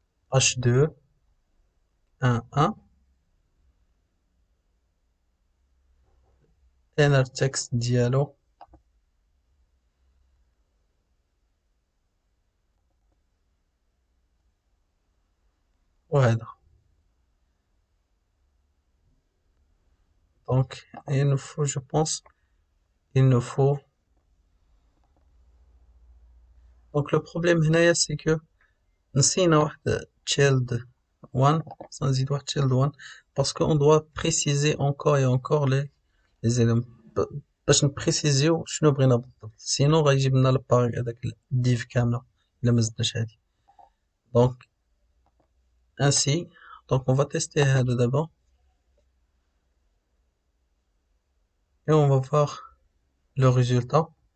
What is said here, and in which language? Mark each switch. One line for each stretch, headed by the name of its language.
French: h2 1 1 inner text ديالو وهذا. donc il nous faut, je pense, il nous faut. donc le problème هنايا c'est que
Arabic: نسينا واحد child 1 نزيد واحد child 1
French: parce qu'on doit préciser encore et encore les éléments
Arabic: باش نبريسيزيو شنو بغينا بالضبط، سينو غيجيب لنا الباغ هذاك الديف كامله الا ما زدناش هادي.
French: donc ainsi donc on va tester هذا d'abord et on va voir le résultat.